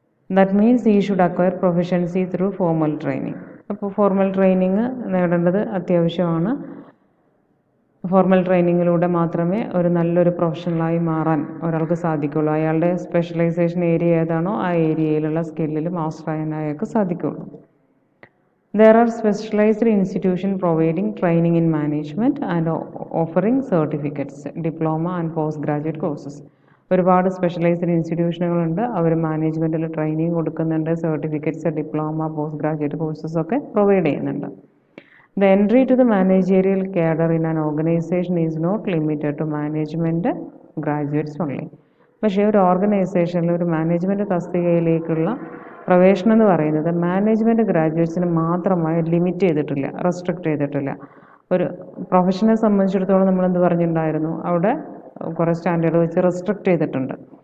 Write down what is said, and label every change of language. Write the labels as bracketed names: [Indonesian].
[English] That means he should acquire proficiency through formal training. [Malayalam] അപ്പോൾ formal training നേടേണ്ടത് അത്യാവശ്യമാണ്. Formal ട്രെയിനിങ്ങിലൂടെ മാത്രമേ ഒരു നല്ലൊരു പ്രൊഫഷണലായി മാറാൻ ഒരാൾക്ക് സാധിക്കുകയുള്ളൂ. അയാളുടെ സ്പെഷ്യലൈസേഷൻ ഏരിയ ഏതാണോ ആ ഏരിയയിലുള്ള സ്കില്ലിൽ മാസ്റ്റർ ആയാൻ അയാൾക്ക് സാധിക്കുകയുള്ളൂ. [English] There are specialized institutions providing training in management and offering certificates, diploma and postgraduate courses. [Malayalam] ഒരുപാട് സ്പെഷ്യലൈസ്ഡ് ഇൻസ്റ്റിറ്റ്യൂഷനുകളുണ്ട്. അവർ മാനേജ്മെൻറ്റിൽ ട്രെയിനിങ് കൊടുക്കുന്നുണ്ട്. Certificates, diploma, post graduate courses ഒക്കെ പ്രൊവൈഡ് ചെയ്യുന്നുണ്ട്. [English] The entry to the managerial cadre in an organization is not limited to management graduates only. [Malayalam] പക്ഷേ ഒരു ഓർഗനൈസേഷനിൽ ഒരു management തസ്തികയിലേക്കുള്ള പ്രവേശനം എന്ന് പറയുന്നത് മാനേജ്മെൻറ്റ് ഗ്രാജുവേറ്റ്സിന് മാത്രമായി ലിമിറ്റ് ചെയ്തിട്ടില്ല, റെസ്ട്രിക്റ്റ് ചെയ്തിട്ടില്ല. ഒരു പ്രൊഫഷനെ സംബന്ധിച്ചിടത്തോളം നമ്മളെന്ത് പറഞ്ഞിട്ടുണ്ടായിരുന്നു, അവിടെ കുറേ സ്റ്റാൻഡേർഡ് വെച്ച് റെസ്ട്രിക്റ്റ് ചെയ്തിട്ടുണ്ട്.